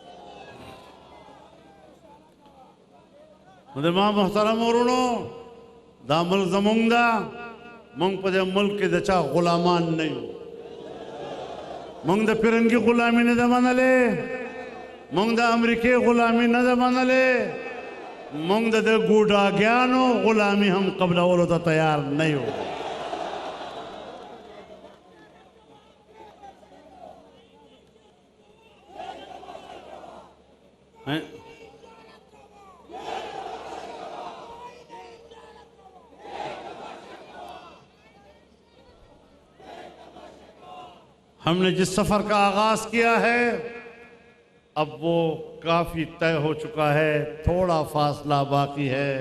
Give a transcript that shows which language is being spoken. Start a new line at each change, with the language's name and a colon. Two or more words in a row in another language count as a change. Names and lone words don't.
Pashto: مجمع محترم ورونو، دا ملک زمونږ ده، مونږ په دې ملک کې د چا غلامان نه یو۔ مونږ د فرنګي غلامي نه ده منلې، مونږ د امریکې غلامي نه ده منلې، مونږ د ګوډاګیانو غلامي هم قبلولو ته تیار نه یو۔
Urdu: ہم نے جس سفر کا آغاز کیا ہے اب وہ کافی طے ہو چکا ہے، تھوڑا فاصلہ باقی ہے۔